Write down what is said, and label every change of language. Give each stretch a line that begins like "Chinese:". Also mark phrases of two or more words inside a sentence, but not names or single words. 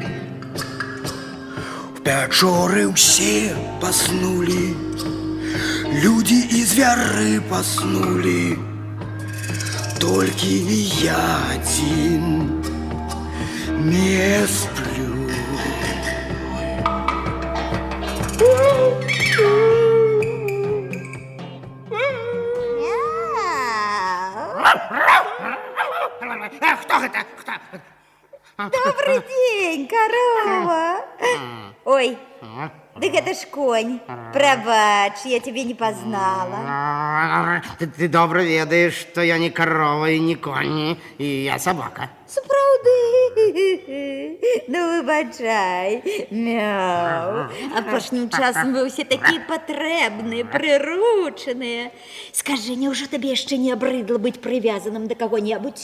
Belarusian: В пячоры ўсе паснулі, людзі і звяры паснулі, толькі я адзін не сплю. Хто гэта? Хто?
Russian: Добрый день, корова. Ой, да это ж конь. Прабач, я тебя не познала.
Belarusian: Ты добра ведаеш, што я не корова і не конь, і я собака. Сапраўды? Ну, выбачай. Мяу. Апошнім часам вы ўсе такія патрэбныя, прыручаныя. Скажы, няўжо табе яшчэ не абрыдла быць прывязаным да каго-небудзь?